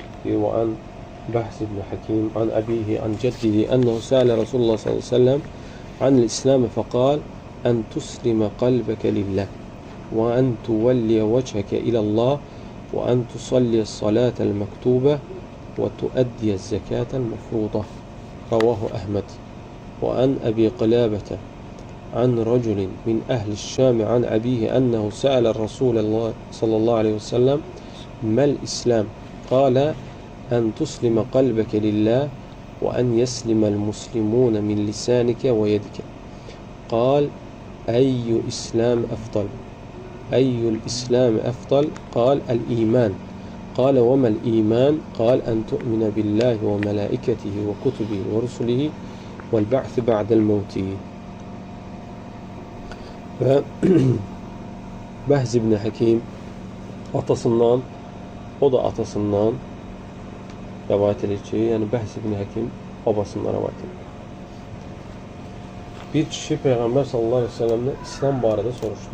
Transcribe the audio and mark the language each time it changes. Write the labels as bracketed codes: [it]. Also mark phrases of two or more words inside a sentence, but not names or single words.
[ar] وعن بهز بن حكيم عن أبيه عن جده أنه سأل رسول الله صلى الله عليه وسلم عن الإسلام فقال أن تسلم قلبك لله وأن تولي وجهك إلى الله وأن تصلي الصلاة المكتوبة وتؤدي الزكاة المفروضة. رواه أحمد وعن أبي قلابة عن رجل من أهل الشام عن أبيه أنه سأل الرسول الله صلى الله عليه وسلم ما الإسلام؟ قال أن تسلم قلبك لله وأن يسلم المسلمون من لسانك ويدك. قال أي إسلام أفضل؟ أي الإسلام أفضل؟ قال الإيمان. قال وما الإيمان؟ قال أن تؤمن بالله وملائكته وكتبه ورسله والبعث بعد الموت. [az] Və Bəhz ibn Hakim atasından, o da atasından rəvayət edir ki, yəni Bəhz ibn Hakim babasından rəvayət edir. Bir kişi Peyğəmbər [ar] صلى الله عليه وسلم [az] İslam barədə soruşdu.